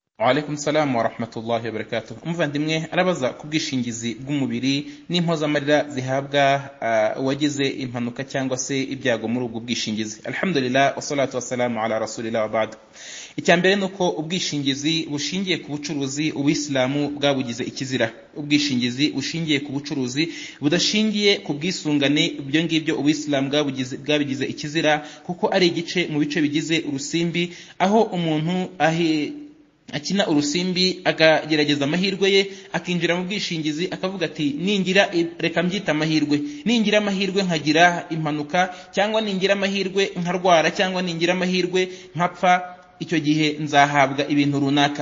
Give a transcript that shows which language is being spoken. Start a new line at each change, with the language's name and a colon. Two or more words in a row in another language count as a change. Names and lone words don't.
Arabic: وعليكم السلام ورحمة الله وبركاته.
Kinyarwanda: Umuvandimwe arabaza ku bwishingizi bw'umubiri n'impozamarira zihabwa uwagize impanuka cyangwa se ibyago muri ubwo bwishingizi.
Arabic: الحمد لله والصلاة والسلام على رسول الله وبعد.
Kinyarwanda: Icyambere nuko ubwishingizi bushingiye ku bucuruzi Ubuislamu bwabugize ikizira. Ubwishingizi bushingiye ku bucuruzi budashingiye ku bwisungane, ibyo ngibyo Ubuislamu bwabigize ikizira kuko ari igice mu bice bigize urusimbi, aho umuntu akina urusimbi akagerageza amahirwe ye akinjira mu bwishingizi akavuga ati ningira reka mbyita amahirwe, ningira amahirwe nkagira impanuka, cyangwa ningira amahirwe nkarwara, cyangwa ningira amahirwe nkapfa, icyo gihe nzahabwa ibintu runaka.